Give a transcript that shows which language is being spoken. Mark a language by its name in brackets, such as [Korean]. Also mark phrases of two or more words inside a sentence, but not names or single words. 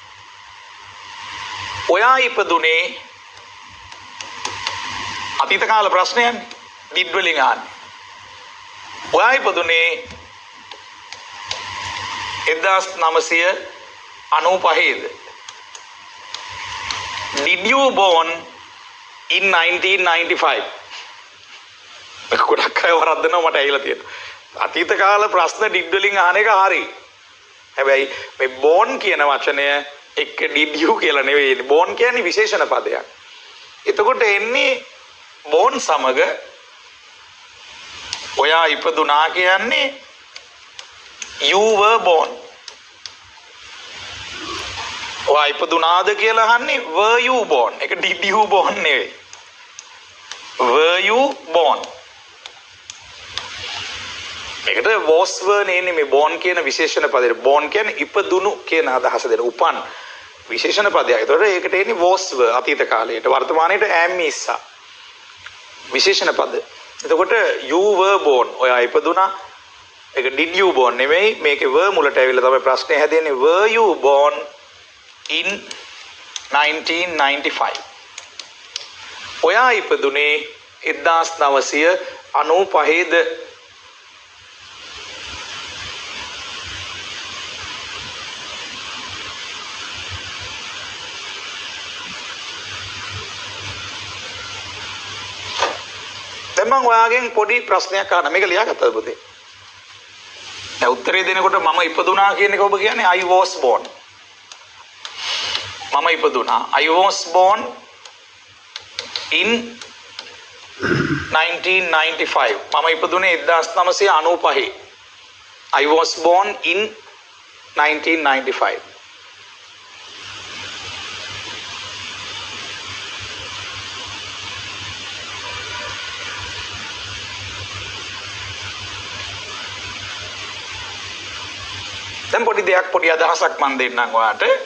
[Sinhala] ඔයා ඉපදුනේ අතීත කාල ප්‍රශ්නයන්නේ. did වලින් අහන්නේ. ඔයා ඉපදුනේ 1995ද? [English] Did you born in 1995? [Sinhala] ගොඩක් අය වරද්දනවා මට ඇහිලා තියෙනවා. අතීත කාල ප්‍රශ්න did වලින් අහන එක හරි. හැබැයි මේ born කියන වචනය එක්ක [English] did you [Sinhala] කියලා නෙවෙයි. born කියන්නේ විශේෂණ පදයක්. එතකොට එන්නේ born සමග ඔයා ඉපදුනා කියන්නේ [English] you were born. [Sinhala] ඔයා ඉපදුනාද කියලා අහන්නේ [English] were you born. [Sinhala] ඒක [English] did you born [Sinhala] නෙවෙයි. [English] were you born. [Sinhala] මේකට [English] was were [Sinhala] නෙන්නේ මේ born කියන විශේෂණ පදේ. born කියන්නේ ඉපදුණු කියන අදහස දෙන උපන් විශේෂණ පදයක්. ඒතකොට ඒකට එන්නේ [English] was were [Sinhala] අතීත කාලයට. වර්තමානයේට [English] am is [Sinhala] විශේෂණ පද. එතකොට [English] you were born [Sinhala] ඔයා ඉපදුනා. ඒක [English] did you born [Sinhala] නෙමෙයි. මේකේ were මුලට ඇවිල්ලා තමයි ප්‍රශ්නේ හැදෙන්නේ. [English] were you born in 1995? [Sinhala] ඔයා ඉපදුනේ 1995ද? දැන් මම ඔයාගෙන් පොඩි ප්‍රශ්නයක් අහන්න. මේක ලියාගත්තද පුතේ? දැන් උත්තරේ දෙනකොට මම ඉපදුනා කියන එක ඔබ කියන්නේ [English] I was born. [Sinhala] මම ඉපදුනා. [English] I was born in 1995. [Sinhala] මම ඉපදුනේ 1995. [English] I was born in 1995. [Sinhala] දැන් පොඩි දෙයක් පොඩි අදහසක් මම දෙන්නම් ඔයාලට.